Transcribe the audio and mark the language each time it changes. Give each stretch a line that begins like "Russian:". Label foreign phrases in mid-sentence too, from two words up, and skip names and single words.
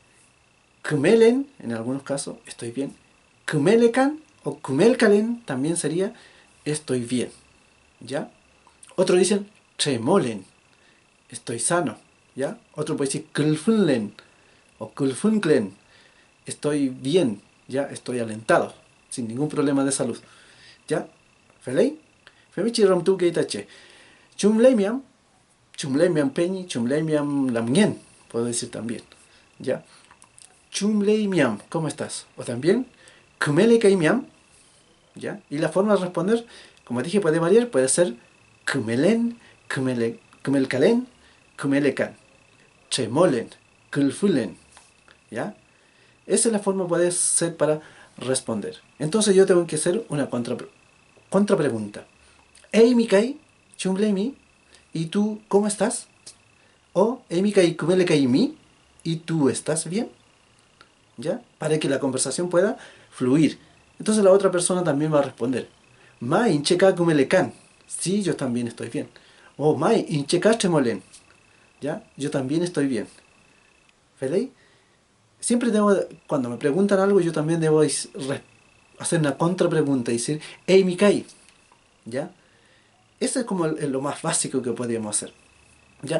Spanish: Kumelen, en algunos casos, estoy bien. Kumelekan o kumelkalen también sería estoy bien, ¿ya? Otros dicen tremolen, estoy sano, ¿ya? Otro puede decir kulfunlen o kulfunklen, estoy bien, ¿ya? Estoy alentado, sin ningún problema de salud, ¿ya? ¿Felei?
Mapuche: Femichi romtu keitache. Chumleimiam peñi, chumleimiam lamien,
Spanish: puedo decir también, ¿ya? Chumleimiam, ¿cómo estás? O también, kumelekaimiam, ¿ya? Y la forma de responder, como dije, puede variar, puede ser kumelen, kumelkalen, kumelekan, tremolen, kulfulen, ¿ya? Esa es la forma, puede ser para responder. Entonces yo tengo que hacer una contrapregunta.
Mapuche: Ei mikai, chumleimi,
Spanish: ¿y tú cómo estás? O
Mapuche: ei mikai kumelekai
Spanish: ¿y tú estás bien? ¿Ya? Para que la conversación pueda fluir. Entonces la otra persona también va a responder.
Mapuche: Mai incheka kumelekan.
Spanish: Sí, yo también estoy bien.
Mapuche: O mai incheka tremolen.
Spanish: ¿Ya? Yo también estoy bien. ¿Felei? Siempre cuando me preguntan algo, yo también debo hacer una contrapregunta y decir, hey Mikai, ¿ya? Eso es como lo más básico que podríamos hacer, ¿ya?